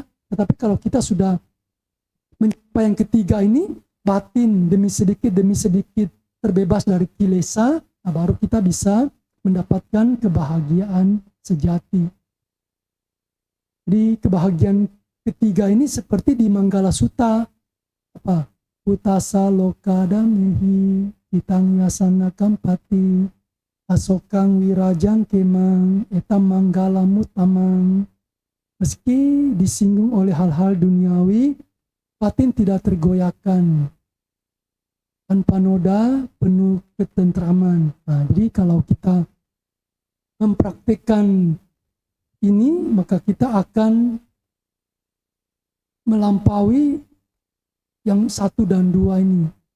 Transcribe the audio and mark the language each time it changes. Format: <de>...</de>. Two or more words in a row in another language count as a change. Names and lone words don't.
<id>Tetapi kalau kita sudah mencapai yang ketiga ini, batin demi sedikit terbebas dari kilesa, nah baru kita bisa mendapatkan kebahagiaan sejati. Jadi kebahagiaan ketiga ini seperti di Manggala Sutta,</id> <pi>Utasa loka damehi hitang yasana kampati asokang wirajang kemang etam manggala mutamang.</pi> <id>Meski disinggung oleh hal-hal duniawi, batin tidak tergoyahkan. Tanpa noda, penuh ketentraman. Nah, jadi kalau kita mempraktikkan ini, maka kita akan melampaui yang 1 dan 2 ini.</id>